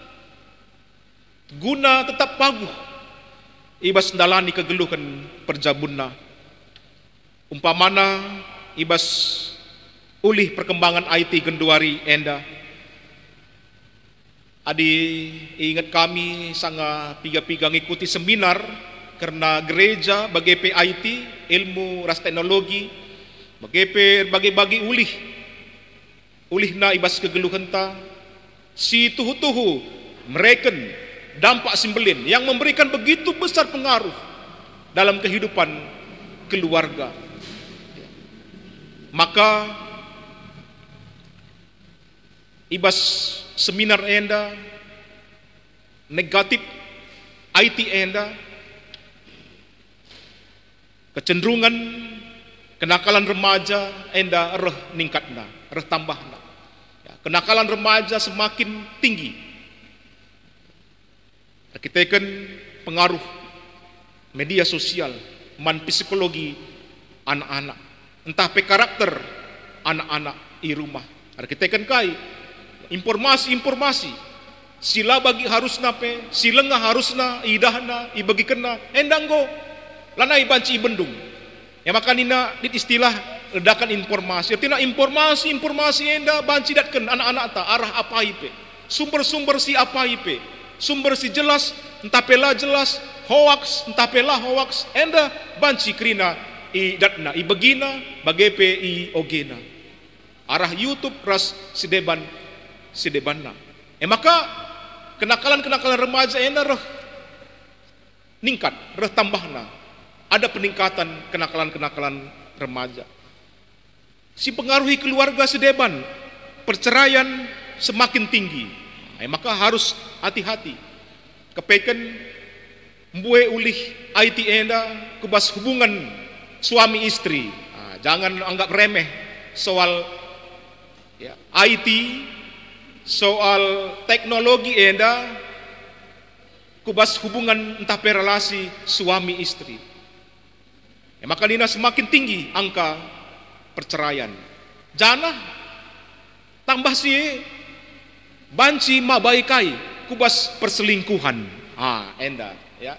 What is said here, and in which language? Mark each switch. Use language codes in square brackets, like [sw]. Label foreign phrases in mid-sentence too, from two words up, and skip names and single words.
[btx] guna tetap paguh ibas ndalani kegeluhan perjabunna umpamana ibas ulih perkembangan IT genduari enda adi ingat kami sanga piga-piga ngikuti seminar karena gereja bagi IT ilmu ras teknologi bagi ulih na ibas kegeluhan ta si tuhu-tuhu mereken dampak simbelin [id] yang memberikan begitu besar pengaruh dalam kehidupan keluarga. [btx] Maka ibas seminar enda negatif IT enda [id] kecenderungan kenakalan remaja [btx] enda ningkatna tambahna ya, [id] kenakalan remaja semakin tinggi [btx] arkiteken [id] pengaruh media sosial [btx] man [id] psikologi anak-anak [btx] entah pe [id] karakter anak-anak di rumah [btx] arkiteken kai informasi sila bagi harusna pe silengah harusna idahna ibagi kena endanggo lanai banci bendung ya maka nina dit istilah [id] ledakan informasi artinya informasi [btx] enda banci datkan anak-anak ta arah apa ipe sumber-sumber si apa ipe sumber si jelas entah pela jelas hoax entah pela hoax enda banci krina i datna i begina bagepe i ogena arah YouTube ras sidebanna maka kenakalan remaja enda ningkat tambahna [id] ada peningkatan kenakalan remaja [btx] si pengaruhi keluarga sedeban [id] perceraian semakin tinggi [btx] maka [id] harus hati-hati [btx] kepeken mbue ulih IT enda kubas [id] hubungan suami istri jangan anggap remeh soal [btx] ya, IT soal teknologi enda kubas hubungan entah [id] relasi suami istri [btx] maka dina [id] semakin tinggi angka perceraian [btx] janah tambah si banci mabaikai kubas perselingkuhan enda ya.